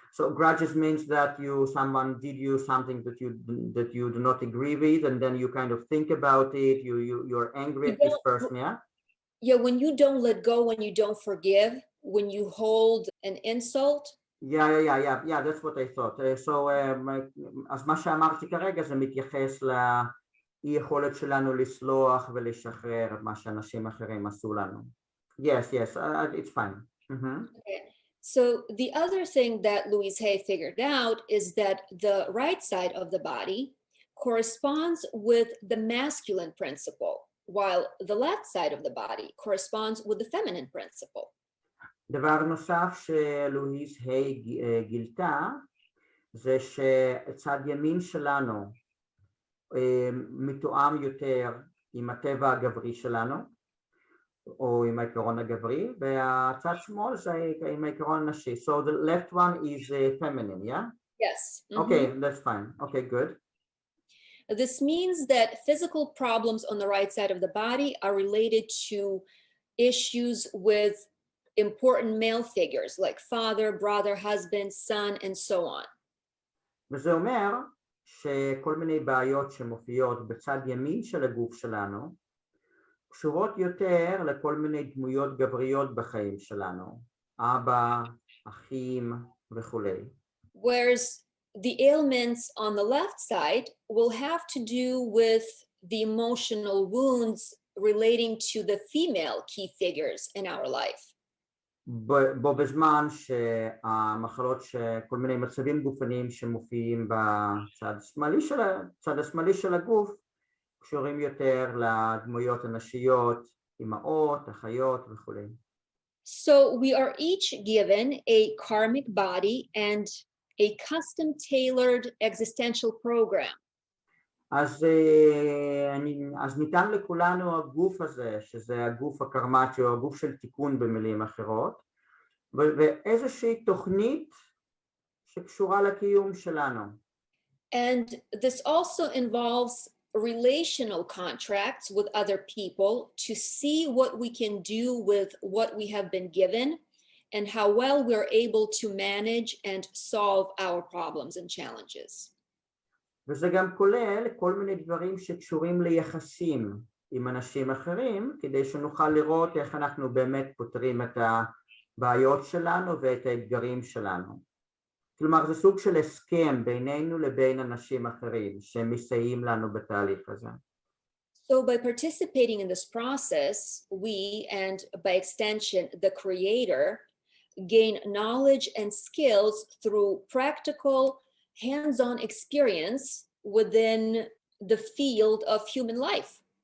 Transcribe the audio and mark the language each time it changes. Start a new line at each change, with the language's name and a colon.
English: So grudges means that someone did you something that you do not agree with, and then you kind of think about it, you're angry at this person, yeah? Yeah, when you don't let go, when you don't forgive, when you hold an insult. Yeah, that's what I thought.
Hebrew: So, אז מה שאמרתי כרגע זה מתייחס לאי יכולת שלנו לסלוח ולשחרר את מה שאנשים אחרים עשו לנו.
English: Yes, it's fine. Okay. So the other thing that Louise Hay figured out is that the right side of the body corresponds with the masculine principle, while the left side of the body corresponds with the feminine principle.
Hebrew: דבר נוסף שלואיז היי גילתה זה שצד ימין שלנו מתואם יותר עם הטבע הגברי שלנו או עם העיקרון הגברי, והצד שמאל זה עם העיקרון הנשי.
English: So the left one is feminine, yeah? Yes. Okay, that's fine. Okay, good. This means that physical problems on the right side of the body are related to issues with important male figures like father, brother, husband, son, and so on.
Hebrew: וזה אומר שכל מיני בעיות שמופיעות בצד ימין של הגוף שלנו קשורות יותר לכל מיני דמויות גבריות בחיים שלנו, אבא, אחים וכולי.
English: Whereas the ailments on the left side will have to do with the emotional wounds relating to the female key figures in our life.
Hebrew: בו בזמן שהמחלות, כל מיני מצבים גופניים שמופיעים בצד השמאלי של הגוף קשורים יותר לדמויות הנשיות, אמהות, אחיות וכולי.
English: So we are each given a karmic body and a custom tailored existential program.
Hebrew: אז ניתן לכולנו הגוף הזה, שזה הגוף הקרמטי או הגוף של תיקון במילים אחרות, ואיזושהי תוכנית שקשורה לקיום שלנו.
English: And this also involves relational contracts with other people to see what we can do with what we have been given and how well we're able to manage and solve our problems and challenges.
Hebrew: וזה גם כולל כל מיני דברים שקשורים ליחסים עם אנשים אחרים, כדי שנוכל לראות איך אנחנו באמת פותרים את הבעיות שלנו ואת האתגרים שלנו. כלומר, זה סוג של הסכם בינינו לבין אנשים אחרים שמסייעים לנו בתהליך הזה.
English: So by participating in this process, we, and by extension, the creator, gain knowledge and skills through practical, hands-on experience within the field of human life.